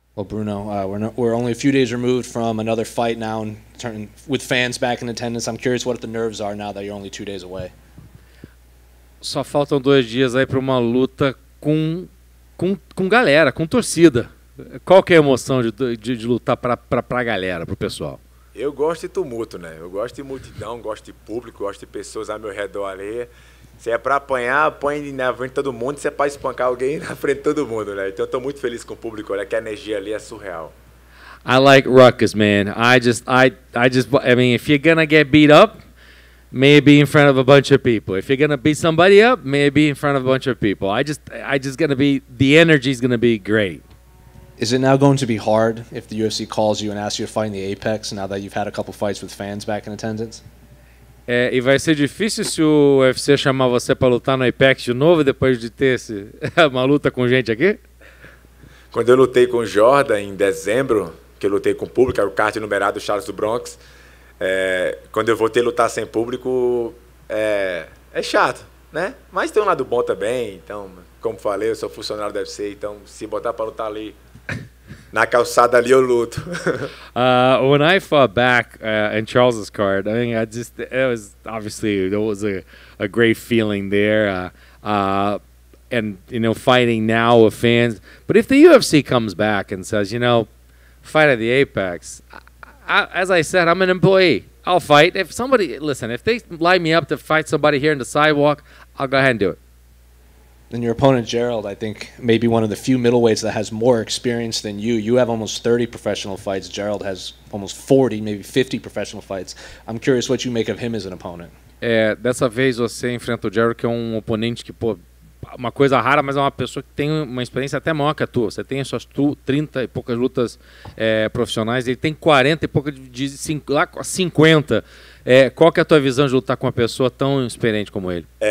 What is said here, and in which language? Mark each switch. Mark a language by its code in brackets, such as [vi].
[en] Well, Bruno, we're only a few days removed from another fight now and with fans back in attendance. I'm curious what the nerves are now that you're only 2 days away. [pt] Só faltam 2 dias aí para uma luta com galera, com torcida. Qual que é a emoção de lutar para a galera, para o pessoal? Eu gosto de tumulto, né? Eu gosto de multidão, gosto de público, gosto de pessoas ao meu redor ali. Se é para apanhar, apanhe na frente de todo mundo. Se é para espancar alguém, na frente de todo mundo, né? Então eu tô muito feliz com o público, olha que a energia ali é surreal. [en] I like ruckus, man. I mean, if you're gonna get beat up, maybe in front of a bunch of people. If you're gonna beat somebody up, maybe in front of a bunch of people. The energy's gonna be great. Is it now going to be hard if the UFC calls you and asks you to fight in the Apex now that you've had a couple fights with fans back in attendance? [pt] E vai ser difícil se o UFC chamar você para lutar no Apex de novo depois de ter uma luta com gente aqui? Quando eu lutei com o Jordan em dezembro, que eu lutei com o público, era o card numerado Charles do Bronx, quando eu voltei a lutar sem público, é chato, né? Mas tem um lado bom também, então, como falei, eu sou funcionário do UFC, então se botar para lutar ali na calçada ali eu luto. [en] When I fought back in Charles's card, I mean, it was obviously a great feeling there, and fighting now with fans. But if the UFC comes back and says, fight at the Apex, as I said, I'm an employee. I'll fight. If they line me up to fight somebody here in the sidewalk, I'll go ahead and do it. And your opponent, Gerald, I think maybe one of the few middleweights that has more experience than you. You have almost 30 professional fights. Gerald has almost 40, maybe 50 professional fights. I'm curious what you make of him as an opponent. [pt] Dessa vez você enfrenta o Gerald, que é um oponente que, uma coisa rara, mas é uma pessoa que tem uma experiência até maior que a tua. Você tem as suas 30 e poucas lutas profissionais, ele tem 40 e poucas de 50. Qual que é a tua visão de lutar com uma pessoa tão experiente como ele?